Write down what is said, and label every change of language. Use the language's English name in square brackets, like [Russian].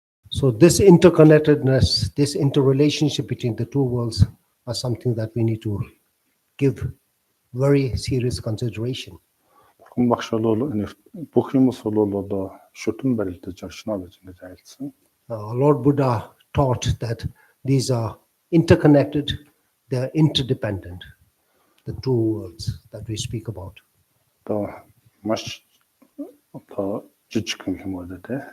[English] So this interconnectedness, this interrelationship between the two worlds are something that we need to give very serious consideration. [Mongolian] Бурхан багш бол бүх юмс бол одоо шүтэн барилдаж оршно гэж ингэж айлцсан. [English] Lord Buddha taught that these are interconnected, they are interdependent, the two worlds that we speak about. [Mongolian] Одоо маш одоо жижигхэн юм уу те.